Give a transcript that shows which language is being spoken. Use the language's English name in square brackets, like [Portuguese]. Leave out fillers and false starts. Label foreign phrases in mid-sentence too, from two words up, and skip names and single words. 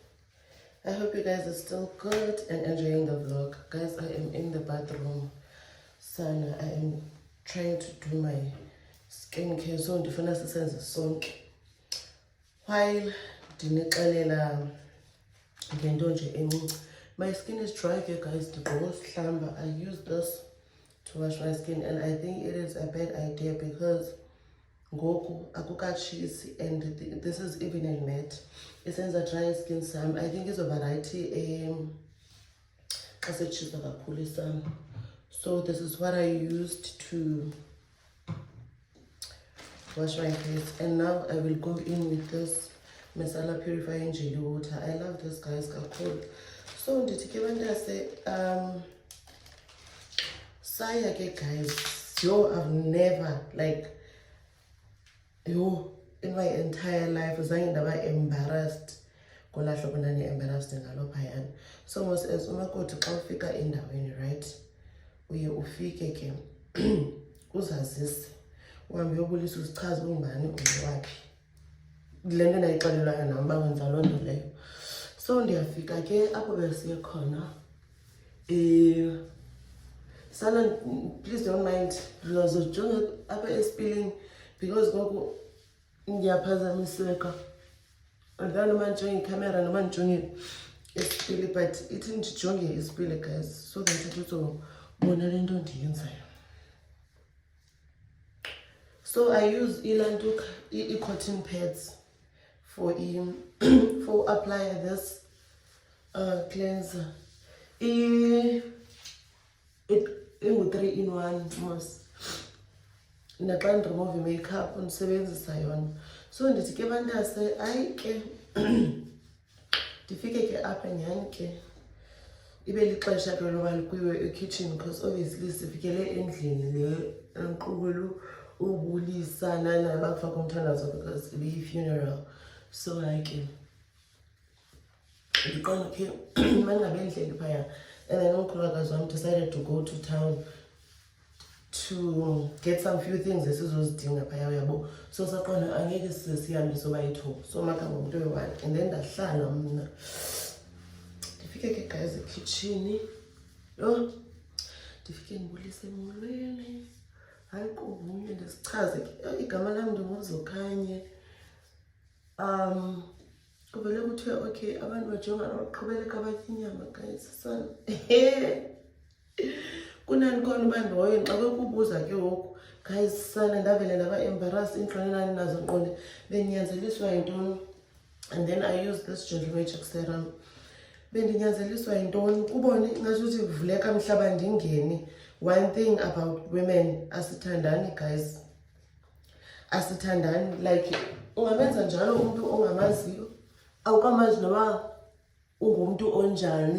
[English] I hope you guys are still good and enjoying the vlog. Guys, I am in the bathroom. Sana, I am trying to do my skincare. [Xhosa] So ndifuna sisenze sonke. While ndinixelela ngento nje encinci. [English] My skin is dry here, guys. I use this to wash my skin, and I think it is a bad idea because [Xhosa] ngoku akukatshisi, [English] and this is even a net. Isenza dry skin sam. I think it's a variety [Xhosa] xa setshisa kakhulu sam. [English] So this is what I used to wash my face, and now I will go in with this Masala Purifying Jelly Water. I love this, guys, kakhulu. [Xhosa] So ndithi ke bantase saya ke guys, [English] I've never, like, in my entire life [Xhosa] zange ndaba embarrassed kolaa hlobo ndani-embarrassed ngalo phayana. So mos as umakoti xa ufika endaweni, right, uye ufike ke uzazise, uhambe uyobulisa uzichaze ungubani ungowaphi. Le nto ndayixelelwayo nam uba wenza loo nto leyo. So ndiyafika ke apho besiye khona. Sana, [English] please don't mind, [Xhosa] ndizojonga apha espilling because ngoku ndiyaphazamiseka. Andifana noma ndijonge ikamera noma ndijonge espili, but ithi ndijonge espili, [English] guys, so that [Xhosa] uzobona le nto ndiyenzayo. [English] So I use Ilantuk cotton pads for for apply this cleanser. It 3-in-1 mos. [Xhosa] Naxa ndiremove makeup ndisebenzisa yona. So ndithi ke bantase ayi ke ndifike ke apha nyhani ke ibe lixesha ke loba likwiwe ekitchen, because obviously sifikele endlini le enkqubulu ubulisa nana bakufaka umthandazo because ibe yi-funeral. So hayi ke ndiqonda ke mangabe endlini phaya, [English] and then [Xhosa] umkhulukazi wam [English] decided to go to town to get some few things [Xhosa] esizozidinga phaya, uyabo. So saqonda angeke sihambe soba yi-2, so makanga umntu oyi-1, [English] and then [Xhosa] ndahlala mna. ndifike ke guys ekhitshini. Yho, ndifike ndibulise emolweni. Hayi kuvunywe ndisichaze ke igama lam ndinguZokhanye. Kuvele kuthiwe okay abantu bajonga noqhubeleka batya inyama guys. Sana. Kunani khona uba ndihoye xa bekubuza ke ngoku guys sana ndavele ndaba-embarrass intlonelani nazo nqonde bendinyanzeliswa yintoni. [English] And then I use this Gentle Magic serum. [Xhosa] Bendinyanzeliswa yintoni kubone ingasuthi kuvuleka mhlaba ndingene. [English] One thing about women, asithandani guys. [Xhosa] Asithandani, like ungamenza njalo umuntu ongamaziyo awukamazi noba ungumuntu onjani.